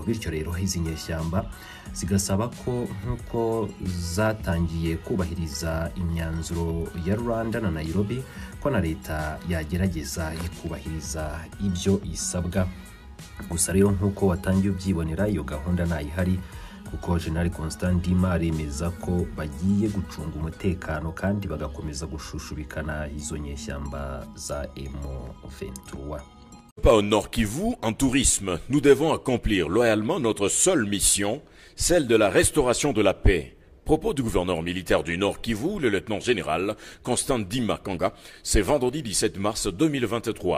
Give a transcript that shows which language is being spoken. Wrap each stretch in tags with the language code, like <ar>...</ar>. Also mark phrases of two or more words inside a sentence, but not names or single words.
<rw>Bityo rero izi nyeshyamba zigasaba ko nk'uko zatangiye kubahiriza imyanzuro ya Rwanda na Nairobi, ko na leta yagerageza ikubahiriza ibyo isabwa. Gusa rero nk'uko watangiye ubyibonera, iyo gahunda ntayihari, kuko General Constant Ndima aremeza ko bagiye gucunga umutekano kandi bagakomeza gushushubikana izo nyeshyamba za M23.</rw> <fr>Pas au Nord Kivu, en tourisme, nous devons accomplir loyalement notre seule mission, celle de la restauration de la paix. Propos du gouverneur militaire du Nord Kivu, le lieutenant-général Constant Ndima Kanga, c'est vendredi 17 mars 2023.</fr>